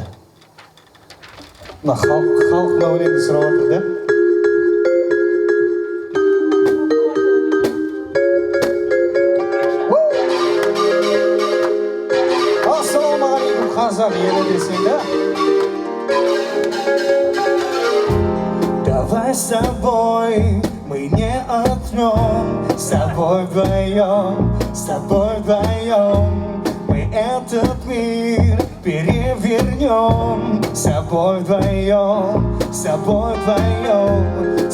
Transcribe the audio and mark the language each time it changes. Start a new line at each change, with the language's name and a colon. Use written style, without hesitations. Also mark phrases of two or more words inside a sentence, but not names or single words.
Kazakh: Мына халық мына өлеңді сұрап отыр, да? Ассалаумағалейкум, қазақ елі десең, да?
Russian: Давай с тобой мы не отнем, с тобой вдвоем, с тобой вдвоем. Мы этот мир перевернем, с тобой вдвоем, с тобой вдвоем.